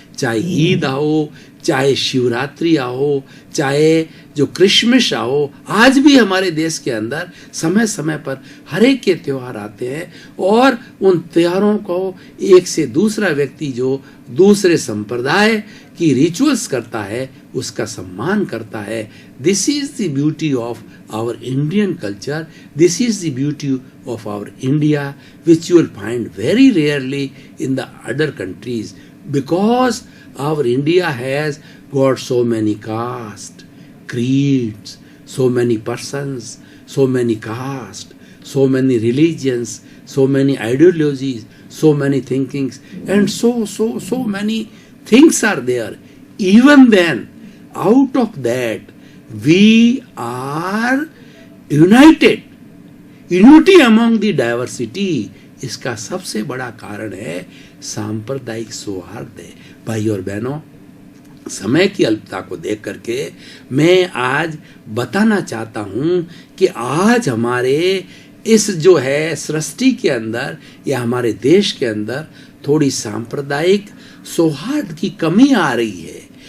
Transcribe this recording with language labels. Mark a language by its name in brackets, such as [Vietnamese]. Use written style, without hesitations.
[Hindi] चाहे ईद आओ, चाहे शिवरात्रि आओ, चाहे जो क्रिसमस आओ, आज भी हमारे देश के अंदर समय समय पर हर एक के त्योहार आते हैं और उन त्योहारों को एक से दूसरा व्यक्ति जो दूसरे संप्रदाय की रिचुअल्स करता है उसका सम्मान करता है। [English] This is the beauty of our Indian culture, this is the beauty of our India which you will find very rarely in the other countries, because our India has got so many castes, creeds, so many persons, so many castes, so many religions, so many ideologies, so many thinkings, and so many things are there. Even then, out of that, we are united. Unity among the diversity. [Hindi] इसका सबसे बड़ा कारण है सांप्रदायिक सौहार्द है। भाई और बहनों, समय की अल्पता को देख करके मैं आज बताना चाहता हूं कि आज हमारे इस जो है सृष्टि के अंदर या हमारे देश के अंदर थोड़ी सांप्रदायिक सौहार्द की कमी आ रही है।